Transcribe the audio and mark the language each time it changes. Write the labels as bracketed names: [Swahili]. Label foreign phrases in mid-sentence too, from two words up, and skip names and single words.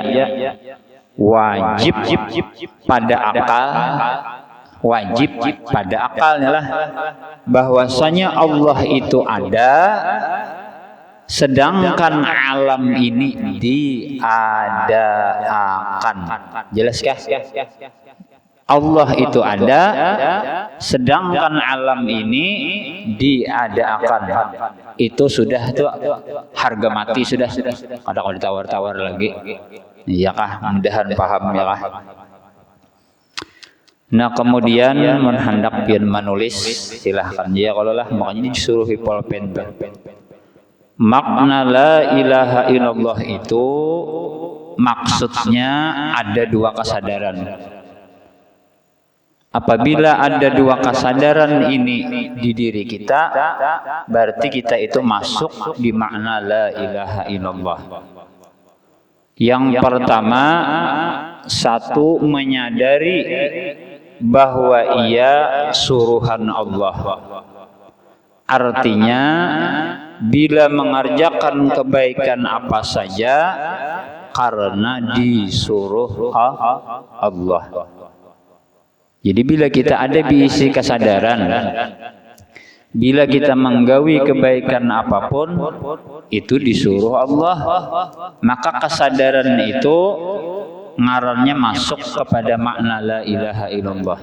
[Indonesian] Wajib pada akal, wajib pada akalnya lah bahwasanya Allah itu ada, sedangkan alam ini diadakan. Jelaskah? Allah itu ada, sedangkan alam ini diadakan. Itu sudah tuh harga mati sudah. Ada kalau ditawar-tawar lagi. Iya kah? Mudahan paham ya kah? Nah kemudian hendak pian menulis silahkan ya kalau lah makanya disuruh pulpen. Makna [Arabic] la ilaha illallah [Indonesian] itu maksudnya ada dua kesadaran. Apabila ada dua kesadaran ini di diri kita, berarti kita itu masuk di makna [Arabic] la ilaha illallah. [Indonesian] Yang pertama, satu menyadari bahwa ia suruhan Allah. Artinya, bila mengerjakan kebaikan apa saja, karena disuruh Allah. Jadi bila kita ada diisi kesadaran, bila kita menggawi kebaikan apapun, itu disuruh Allah, maka kesadaran itu ngarannya masuk kepada makna [Arabic] la ilaha illallah.